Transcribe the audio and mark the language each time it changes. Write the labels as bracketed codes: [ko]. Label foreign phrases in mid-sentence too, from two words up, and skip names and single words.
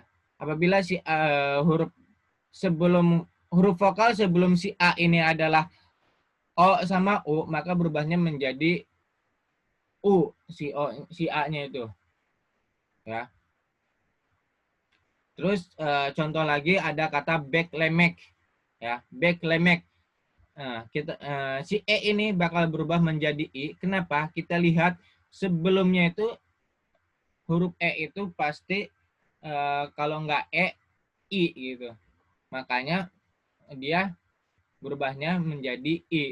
[id] Apabila si huruf vokal sebelum si A ini adalah O sama U, maka berubahnya menjadi U, si A-nya itu, ya. Terus contoh lagi ada kata beklemek, ya, beklemek. Nah, si E ini bakal berubah menjadi I. Kenapa? Kita lihat sebelumnya itu huruf E itu pasti kalau nggak I gitu. Makanya dia berubahnya menjadi I.